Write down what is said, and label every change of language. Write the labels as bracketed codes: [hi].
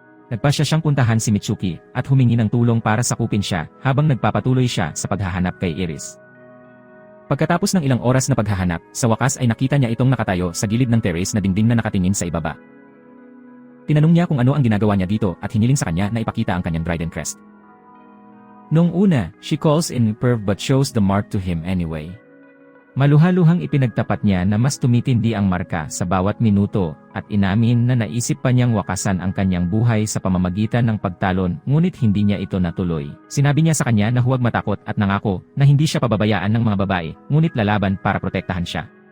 [tl] Nagpasya siyang puntahan si Mitsuki at humingi ng tulong para sakupin siya habang nagpapatuloy siya sa paghahanap kay Iris. Pagkatapos ng ilang oras na paghahanap, sa wakas ay nakita niya itong nakatayo sa gilid ng terrace na dingding na nakatingin sa ibaba. Tinanong niya kung ano ang ginagawa niya dito at hiniling sa kanya na ipakita ang kanyang trident crest. Noong una, [en] she calls in perv but shows the mark to him anyway. [tl] Maluhaluhang ipinagtapat niya na mas tumitindi ang marka sa bawat minuto at inamin na naisip pa niyang wakasan ang kanyang buhay sa pamamagitan ng pagtalon ngunit hindi niya ito natuloy. Sinabi niya sa kanya na huwag matakot at nangako na hindi siya pababayaan ng mga babae ngunit lalaban para protektahan siya.